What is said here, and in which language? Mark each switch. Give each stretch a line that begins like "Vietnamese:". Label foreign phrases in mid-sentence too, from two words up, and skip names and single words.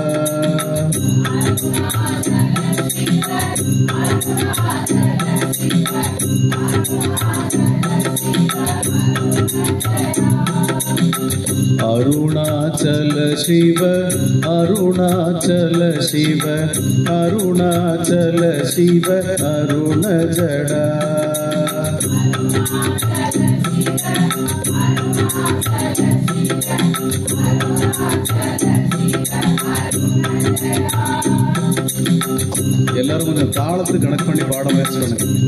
Sanskrit: अरुणाचल शिव, अरुणाचल शिव, अरुणाचल शिव, अरुण जड़ा.
Tamil: எல்லாரும் கொஞ்சம் தாளத்து கணக்கு பண்ணி பாட முயற்சி பண்ணுங்க.